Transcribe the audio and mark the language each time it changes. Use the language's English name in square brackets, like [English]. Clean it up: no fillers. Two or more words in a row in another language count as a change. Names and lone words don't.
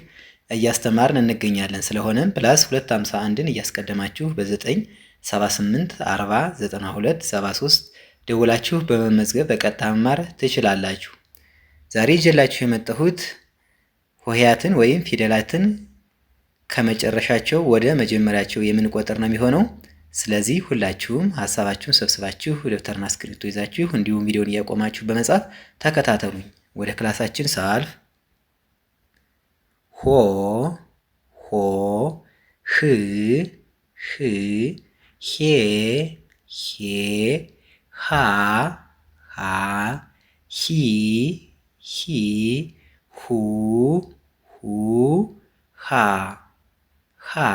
[Amharic] እያስተማርን እንገኛለን። ስለሆነም ፕላስ 251ን እያስቀደማችሁ በ978 40 92 73 ደውላችሁ በመመዝገብ በቀጥታ መማር ትችላላችሁ። ዛሬ ይዤላችሁ የመጣሁት ሆሄያትን ወይም ፊደላትን ከመጨረሻቸው ወደ መጀመሪያቸው የምንቆጥር ነው የሚሆነው። ስለዚህ ሁላችሁም ሀሳባችሁን ሰብስባችሁ ደብተርና እስክሪብቶ ይዛችሁ እንዲሁም ቪዲዮን እያቆማችሁ በመጻፍ ተከታተሉኝ። ወደ ክላሳችን ሳልፍ ሆ ሆ ህ ህ ሄ ሄ ሃ ሃ ሂ ሂ ሁ ሁ ሃ ሃ